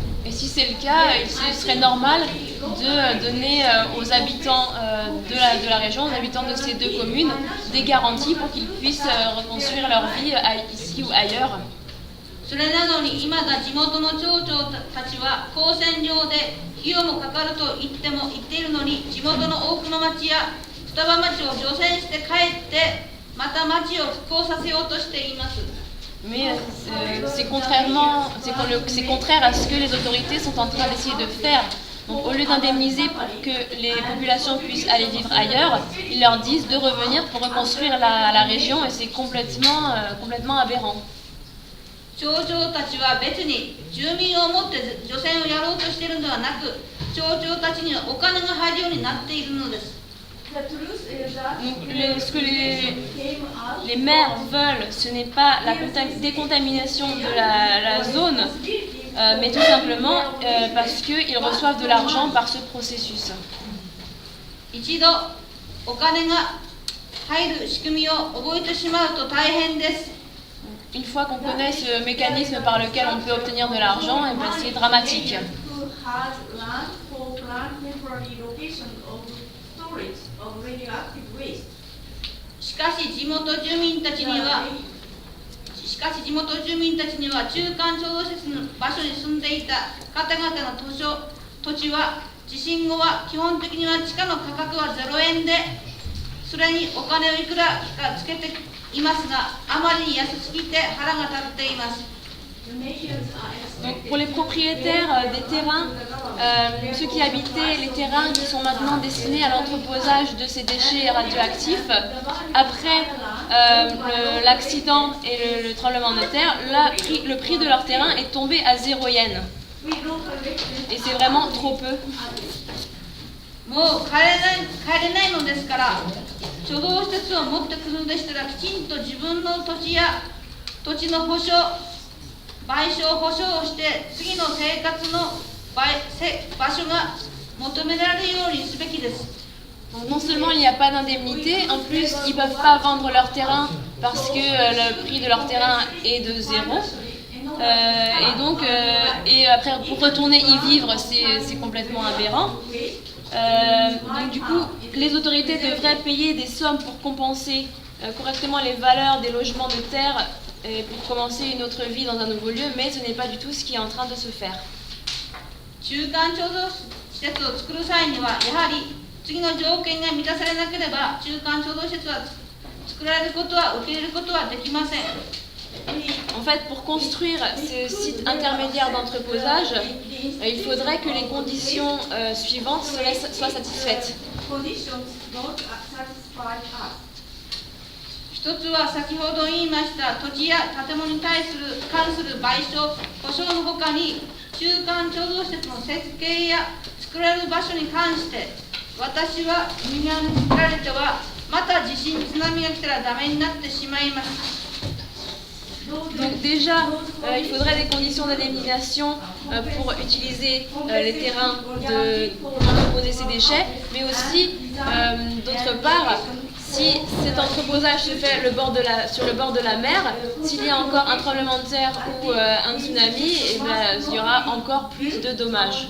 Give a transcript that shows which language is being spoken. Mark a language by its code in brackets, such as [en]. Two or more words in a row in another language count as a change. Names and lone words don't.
[fr] Et si c'est le cas, il serait normal de donner aux habitants de la région, aux habitants de ces 2 communes, des garanties pour qu'ils puissent reconstruire leur vie ici ou ailleurs. [ja] それなのに今だ地元の町長たちは光線量で費用もかかると言っているのに、地元の大熊町や双葉町を除染して帰ってまた町を復興させようとしています。 [fr] Mais c'est contraire à ce que les autorités sont en train d'essayer de faire. Donc au lieu d'indemniser pour que les populations puissent aller vivre ailleurs, ils leur disent de revenir pour reconstruire la région et c'est complètement aberrant. [ja] 町長たちは別に住民をもって除染をやろうとしているのではなく、町長たちにはお金が入るようになっているのです。 [fr] Donc, ce que les maires veulent, ce n'est pas la décontamination de la zone, mais tout simplement parce qu'ils reçoivent de l'argent par ce processus. [ja] 一度お金が入る仕組みを覚えてしまうと大変です。 [fr] Une fois qu'on connaît ce mécanisme par lequel on peut obtenir de l'argent, eh ben, c'est dramatique. [en] Of radioactive waste. [ja] しかし地元住民たちには中間貯蔵施設の場所に住んでいた方々の土地は地震後は基本的には地価の価格は0円で、それにお金をいくらかつけていますが、あまりに安すぎて腹が立っています。 [fr] Donc pour les propriétaires des terrains, ceux qui habitaient les terrains qui sont maintenant destinés à l'entreposage de ces déchets radioactifs, après l'accident et le tremblement de terre, le prix de leur terrain est tombé à 0 yen. Et c'est vraiment trop peu. [ja] もう帰れないのですから、貯蔵施設を持ってくるのでしたら、きちんと自分の土地や土地の保証、賠償保証をして、次の生活の場所が求められるようにすべきです。 [fr] Donc non seulement il n'y a pas d'indemnité, en plus ils ne peuvent pas vendre leur terrain parce que le prix de leur terrain est de 0. Et après pour retourner y vivre, c'est complètement aberrant. Donc du coup, les autorités devraient payer des sommes pour compenser correctement les valeurs des logements de terre et pour commencer une autre vie dans un nouveau lieu, mais ce n'est pas du tout ce qui est en train de se faire. [ja] 中間貯蔵施設を作る際には、やはり次の条件が満たされなければ、中間貯蔵施設は作られることは受け入れることはできません。 [fr] En fait, pour construire ces sites intermédiaires d'entreposage, il faudrait que les conditions suivantes soient satisfaites. [en] Conditions don't satisfy us. [ja] 一つは先ほど言いました土地や建物に関する賠償、保証のほかに中間貯蔵施設の設計や作られる場所に関して、私は海側に作られてはまた地震津波が来たらダメになってしまいます。 [fr] Donc déjà, il faudrait des conditions d'indemnisation pour utiliser les terrains pour entreposer ces déchets, mais aussi, d'autre part, si cet entreposage se fait sur le bord de la mer, s'il y a encore un tremblement de terre ou un tsunami, eh bien, il y aura encore plus de dommages.